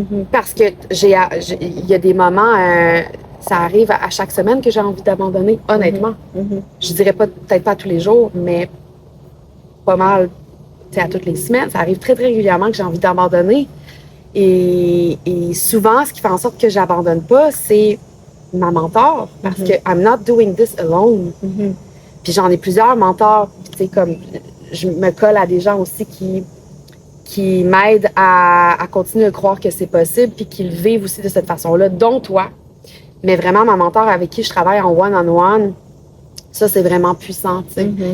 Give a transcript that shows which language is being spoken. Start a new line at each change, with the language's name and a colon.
French: Parce que il y a des moments, ça arrive à chaque semaine que j'ai envie d'abandonner, honnêtement. Je dirais peut-être pas tous les jours, mais pas mal, à toutes les semaines. Ça arrive très, très régulièrement que j'ai envie d'abandonner. Et souvent, ce qui fait en sorte que j'abandonne pas, c'est ma mentor. Parce que
English: I'm not doing this alone.
French: Puis j'en ai plusieurs mentors. Tu sais, comme... Je me colle à des gens aussi qui m'aident à continuer de croire que c'est possible puis qui le vivent aussi de cette façon-là, dont toi. Mais vraiment, ma mentor avec qui je travaille en one-on-one, ça, c'est vraiment puissant, tu sais.